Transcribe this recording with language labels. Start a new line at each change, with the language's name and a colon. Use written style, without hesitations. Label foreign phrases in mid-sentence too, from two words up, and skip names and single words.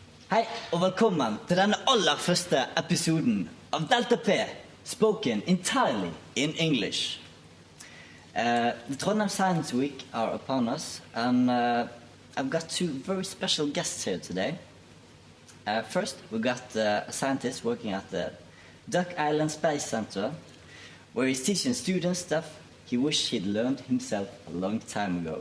Norwegian: Hei, og velkommen til denne aller første episoden av Delta P,
English: spoken entirely in English. The Trondheim Science Week are upon us, and I've got two very special guests here today. First, we got a scientist working at the Andøya Spacecenter, where he's teaching students stuff he wished he'd learned himself a long time ago.